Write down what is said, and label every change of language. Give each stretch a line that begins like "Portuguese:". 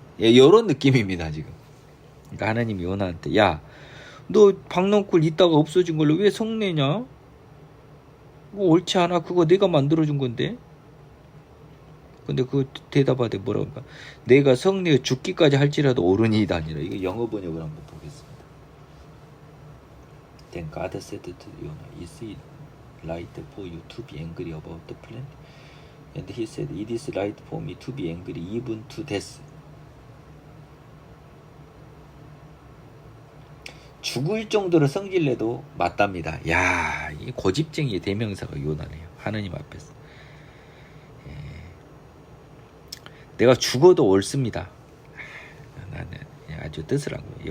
Korean: 이런 느낌입니다 지금. 그러니까 하느님이 요나한테 야, 너 박넝쿨 있다가 없어진 걸로 왜 성내냐? 옳지 않아. 그거 내가 만들어준 건데. 근데 그 대답하되 뭐라고 할까? 내가 성내어 죽기까지 할지라도 옳으니이다 아니라. 이거 영어 번역을 한번 보겠습니다.
English: Then God said to Jonah, Is it right for you to be angry about the plant? And he said, It is right for me to be angry even to death.
Korean: 죽을 정도로 성질내도 맞답니다. 야, 이 고집쟁이의 대명사가 요나네요. 하느님 앞에서. 내가 죽어도 옳습니다. 나는 아주 뜻을 한 거예요.